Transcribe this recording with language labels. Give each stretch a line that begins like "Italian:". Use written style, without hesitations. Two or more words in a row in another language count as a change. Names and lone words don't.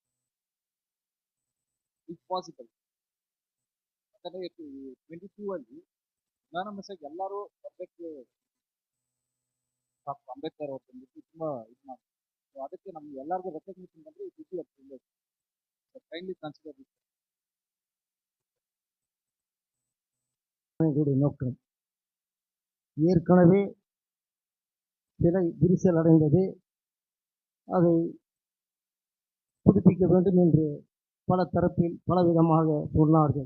English: if possible,
Kannada: ಯಾಕಂದರೆ 22 ಅಲ್ಲಿ ಯುನಾನಿಮಸ್ಸಾಗಿ ಎಲ್ಲರೂ ಬರಬೇಕು, ಡಾಕ್ಟರ್ ಅಂಬೇಡ್ಕರ್ ಅವ್ರು ಬಂದ್ಬಿಟ್ಟು ತುಂಬ ಇದು ಮಾಡಿ, ಸೊ ಅದಕ್ಕೆ ನಮ್ಗೆ ಎಲ್ಲರಿಗೂ ರೆಕಗ್ನೇಷನ್ ಬಂದರೆ
English: it will be a privilege. kindly consider this.
Tamil: நோக்கம் ஏற்கனவே சிலை விரிசல் அடைந்தது, அதை புதுப்பிக்க வேண்டும் என்று பல தரப்பில் பலவிதமாக சொன்னார்கள்.